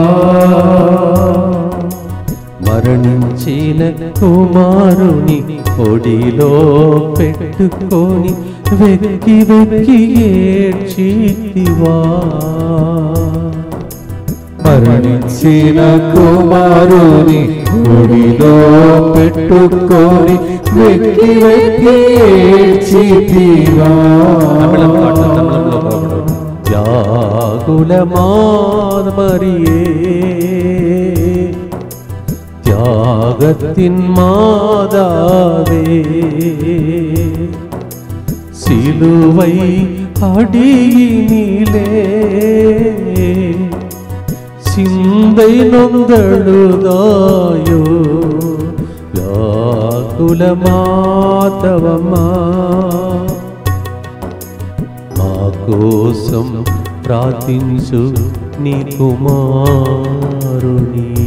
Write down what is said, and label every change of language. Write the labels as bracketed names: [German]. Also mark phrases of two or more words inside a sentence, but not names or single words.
[Telugu] మరణించిన కుమారుని ఒడిలో పెట్టుకొని వెక్కి వెక్కి ఏడ్చితివా, మరణించిన కుమారుని ఒడిలో పెట్టుకొని వెక్కి వెక్కి ఏడ్చితివా, [Malayalam] വ്യാകുലമാത മറിയേ ത്യാഗത്തിൻ മാതാവേ [Tamil] சிலுவை அடியினிலே சிந்தை நொந்தழுதாயோ [Telugu] వ్యాకులమాతవమా మా కోసం ప్రార్థించు నీ కుమారుని.